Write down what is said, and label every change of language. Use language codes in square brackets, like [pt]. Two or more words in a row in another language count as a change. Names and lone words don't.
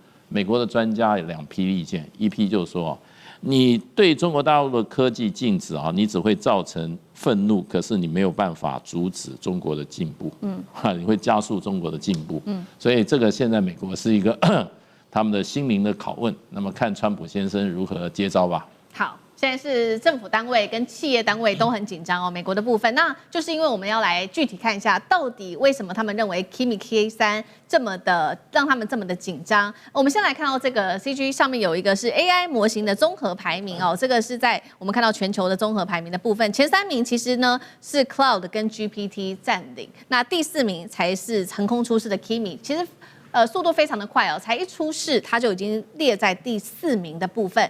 [zh] 美國的專家有兩批意見，一批就是說，你對中國大陸的科技禁止你只會造成憤怒，可是你沒有辦法阻止中國的進步，你會加速中國的進步，所以這個現在美國是一個他們的心靈的拷問。那麼看川普先生如何接招吧。好。現在是政府單位跟企業單位都很緊張哦，美國的部分，那就是因為我們要來具體看一下，到底為什麼他們認為 Kimi K3這麼的讓他們這麼的緊張。我們先來看到這個 CG 上面有一個是 AI 模型的綜合排名哦，這個是在我們看到全球的綜合排名的部分，前3名其實呢是 Cloud 跟 GPT 佔領，那第4名才是橫空出世的 Kimi， 其實。速度非常的快哦，才一出世，它就已經列在第4名的部分。